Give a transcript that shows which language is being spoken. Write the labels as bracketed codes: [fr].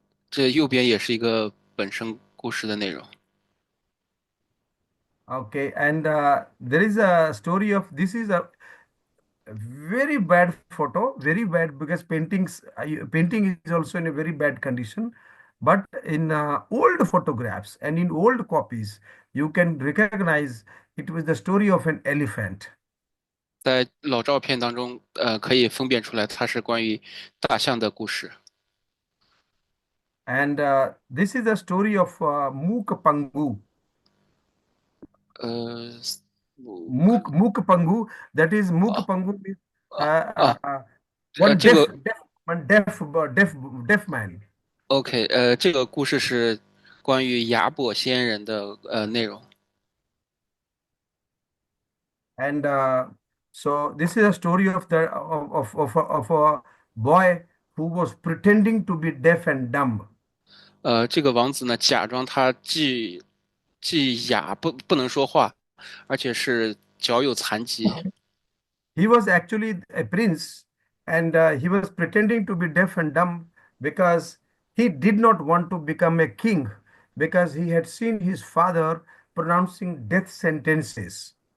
[zh] 这右边也是一个本身故事的内容。 [en] Okay, and there is a story of this is a very bad photo, very bad because painting is also in a very bad condition. But in old photographs and in old copies, you can recognize it was the story of an elephant. [zh] 在老照片当中，可以分辨出来它是关于大象的故事。 [en] And this is the story of Mook Pangu. 呃， Mook Pangu, that is Mook 啊 Pangu is 啊啊， one 这个 deaf man. [zh] OK，这个故事是关于雅跛仙人的内容。 [en] And so this is a story of of a boy who was pretending to be deaf and dumb. [zh] 这个王子呢，假装他既哑不能说话，而且是脚有残疾。 [en] He was actually a prince, and he was pretending to be deaf and dumb because he did not want to become a king because he had seen his father pronouncing death sentences.